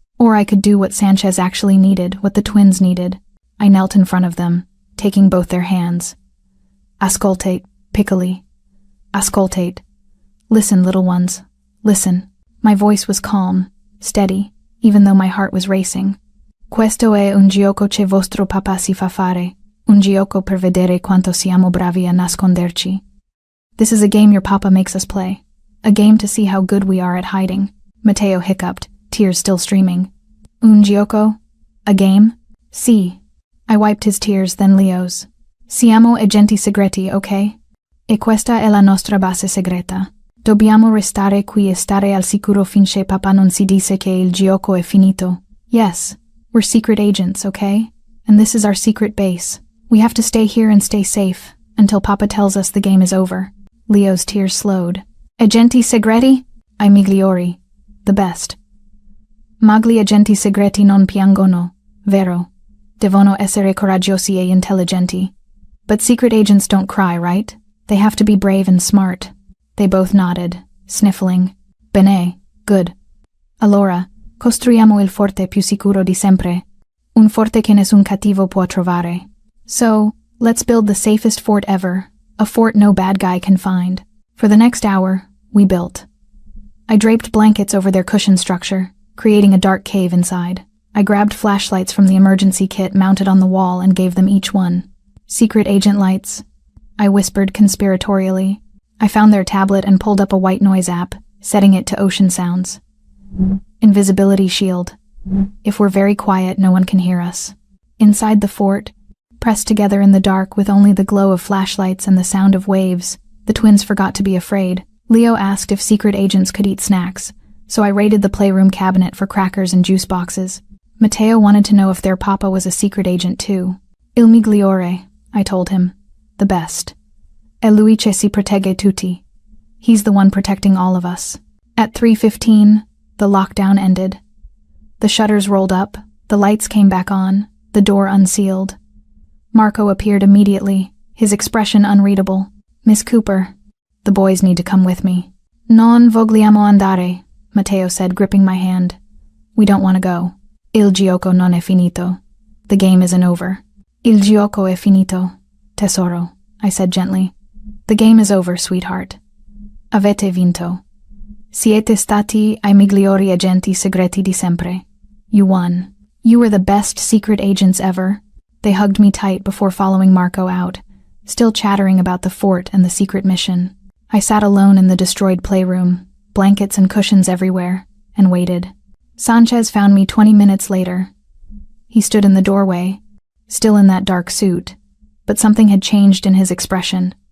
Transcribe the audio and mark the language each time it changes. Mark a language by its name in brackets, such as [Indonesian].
[English] Or I could do what Sanchez actually needed, what the twins needed. I knelt in front of them, taking both their hands. [Italian] Ascoltate, piccoli. Ascoltate. [English] Listen, little ones. Listen. My voice was calm, steady, even though my heart was racing. [Italian] Questo è un gioco che vostro papà si fa fare. Un gioco per vedere quanto siamo bravi a nasconderci. [English] This is a game your papa makes us play. A game to see how good we are at hiding. Mateo hiccuped, tears still streaming. [Italian] Un gioco? [English] A game? [Italian] Si. [English] I wiped his tears, then Leo's. [Italian] Siamo agenti segreti, ok? E questa è la nostra base segreta. Dobbiamo restare qui e stare al sicuro finché papà non si dice che il gioco è finito. [English] Yes, we're secret agents, okay? And this is our secret base. We have to stay here and stay safe, until papa tells us the game is over. Leo's tears slowed. [Italian] Agenti segreti? I migliori. [English] The best. [Italian] Ma gli agenti segreti non piangono, vero? Devono essere coraggiosi e intelligenti. [English] But secret agents don't cry, right? They have to be brave and smart. They both nodded, sniffling. [Italian] Bene, [English] good. [Italian] Allora, costruiamo il forte più sicuro di sempre. Un forte che nessun cattivo può trovare. [English] So, let's build the safest fort ever. A fort no bad guy can find. For the next hour, we built. I draped blankets over their cushion structure, creating a dark cave inside. I grabbed flashlights from the emergency kit mounted on the wall and gave them each one. Secret agent lights. I whispered conspiratorially. I found their tablet and pulled up a white noise app, setting it to ocean sounds. Invisibility shield. If we're very quiet, no one can hear us. Inside the fort, pressed together in the dark with only the glow of flashlights and the sound of waves, the twins forgot to be afraid. Leo asked if secret agents could eat snacks, so I raided the playroom cabinet for crackers and juice boxes. Mateo wanted to know if their papa was a secret agent too. [Italian] Il migliore, [English] I told him. The best. [Italian] E lui che si protegge tutti. [English] He's the one protecting all of us. At 3:15, the lockdown ended. The shutters rolled up, the lights came back on, the door unsealed. Marco appeared immediately, his expression unreadable. Miss Cooper, the boys need to come with me. [Italian] Non vogliamo andare, [English] Mateo said, gripping my hand. We don't want to go. [Italian] Il gioco non è finito. [English] The game isn't over. [Italian] Il gioco è finito, tesoro, [English] I said gently. The game is over, sweetheart. [Italian] Avete vinto. Siete stati I migliori agenti segreti di sempre. [English] You won. You were the best secret agents ever. They hugged me tight before following Marco out, still chattering about the fort and the secret mission. I sat alone in the destroyed playroom, blankets and cushions everywhere, and waited. Sanchez found me 20 minutes later. He stood in the doorway, still in that dark suit, but something had changed in his expression.